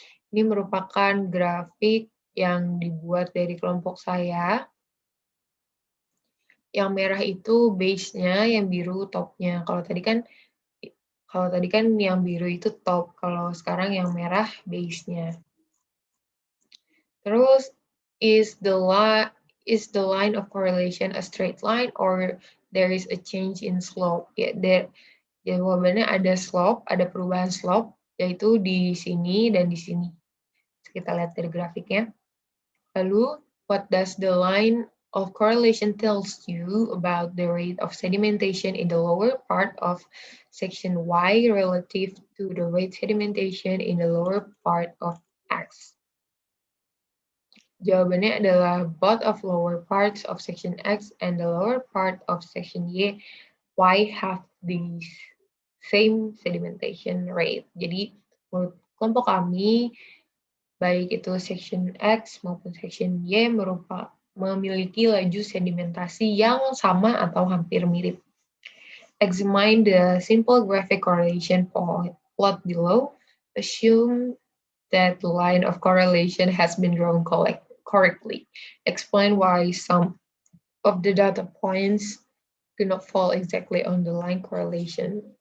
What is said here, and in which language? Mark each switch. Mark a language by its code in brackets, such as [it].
[id] Ini merupakan grafik yang dibuat dari kelompok saya. Yang merah itu base-nya, yang biru top-nya. Kalau tadi kan yang biru itu top, kalau sekarang yang merah base-nya. [en] Terus is the line of correlation a straight line or there is a change in slope? [id] Ya, jawabannya ada slope, ada perubahan slope, yaitu di sini dan di sini. Kita lihat dari grafiknya. [en] Lalu, what does the line of correlation tells you about the rate of sedimentation in the lower part of section Y relative to the rate sedimentation in the lower part of X? [id] Jawabannya adalah [en] both of lower parts of section X and the lower part of section Y have the same sedimentation rate. [id] Jadi, menurut kelompok kami, baik itu section X maupun section Y memiliki laju sedimentasi yang sama atau hampir mirip. [en] Examine the simple graphic correlation plot below. Assume that the line of correlation has been drawn correctly. Explain why some of the data points do not fall exactly on the line correlation.